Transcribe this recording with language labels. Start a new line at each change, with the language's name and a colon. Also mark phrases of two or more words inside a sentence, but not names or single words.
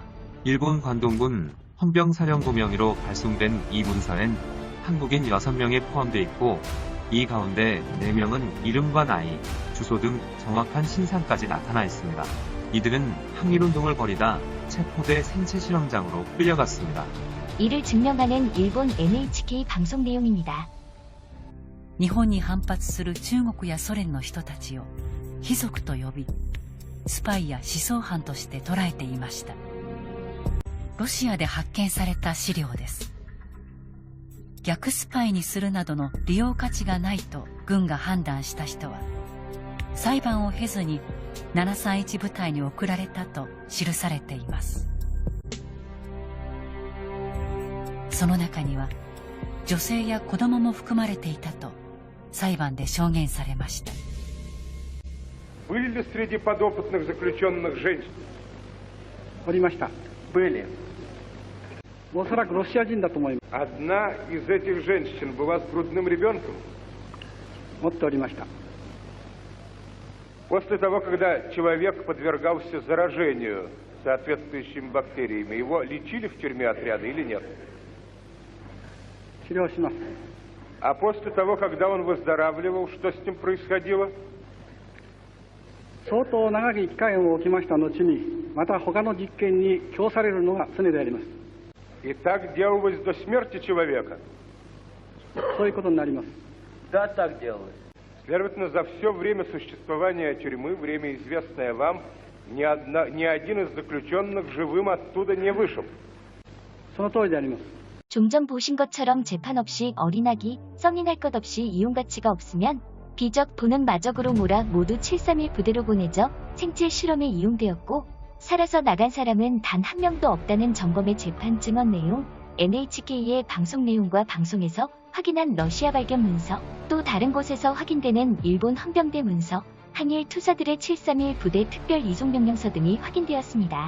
Korean: 일본 관동군 헌병사령부 명의로 발송된 이 문서엔 한국인 6명이 포함되어 있고 이 가운데 4명은 이름과 나이, 주소 등 정확한 신상까지 나타나 있습니다. 이들은 항일운동을 벌이다 체포돼 생체 실험장으로 끌려갔습니다. 이를 증명하는 일본 NHK 방송 내용입니다.
Japanese: 日本に反発する中国やソ連の人たちを卑族と呼び、スパイや思想犯として捉えていました。ロシアで発見された資料です。逆スパイにするなどの利用価値がないと軍が判断した人は、裁判を経ずに731部隊に送られたと記されています。その中には女性や子供も含まれていたと裁判で証言されました。
Russian: Были ли среди подопытных заключенных женщин?
Japanese: おりました。были。おそらくロシア人だと思います。
Russian: Одна из этих женщин была с грудным ребенком?
Japanese: 持っておりました。
Russian: После того, когда человек подвергался заражению соответствующими бактериями, его лечили в тюрьме отряда или нет?
Japanese: 治療します。
Russian: А после того, когда он выздоравливал, что с ним происходило?
Japanese: 相当長き期間を置きました後に、また他の実験に供されるのが常であります。
Russian: И так делалось до смерти человека?
Japanese: そういうことになります。
Russian: Да, так делалось. Следовательно, за все время существования тюрьмы, время известное вам, ни один из заключенных живым оттуда не вышел.
Japanese: その通りであります。
Korean: 좀 전 보신 것처럼 재판 없이 어린아기, 성인할 것 없이 이용 가치가 없으면 비적 보는 마적으로 몰아 모두 731 부대로 보내져 생체 실험에 이용되었고 살아서 나간 사람은 단 한 명도 없다는 점검의 재판 증언 내용, NHK의 방송 내용과 방송에서 확인한 러시아 발견 문서, 또 다른 곳에서 확인되는 일본 헌병대 문서, 항일 투사들의 731 부대 특별 이송명령서 등이 확인되었습니다.